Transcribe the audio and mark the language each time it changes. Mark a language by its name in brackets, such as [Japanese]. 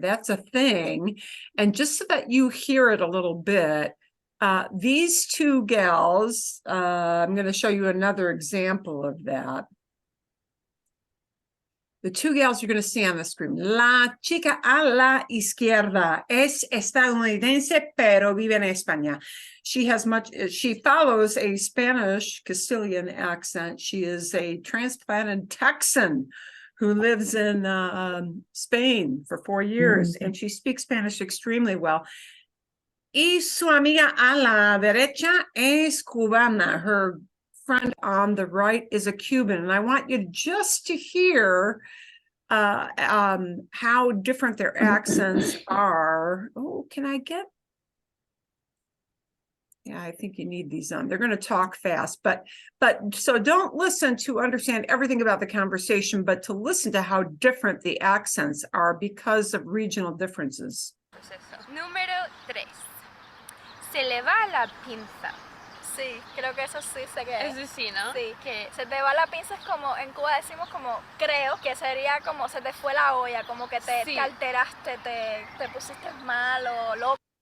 [English] That's a thing. And just so that you hear it a little bit, these two gals, I'm going to show you another example of that. The two gals you're going to see on the screen. [Spanish] La chica a la izquierda es estadounidense, pero vive en España. [English] She follows a Spanish Castilian accent. She is a transplanted Texan who lives in Spain for 4 years, and she speaks Spanish extremely well. [Spanish] Y su amiga a la derecha es cubana. [English] Her friend on the right is a Cuban. And I want you just to hear how different their accents are. Oh, can I get? Yeah, I think you need these on. They're going to talk fast, but so don't listen to understand everything about the conversation, but to listen to how different the accents are because of regional differences. [Spanish] Número 3. Se le va la pinza. Sí, creo que eso sí sé que es. Eso sí, ¿no? Sí, que se te va la pinza es como, en Cuba decimos como, creo que sería como se te fue la olla, como que te alteraste, te pusiste mal o loco.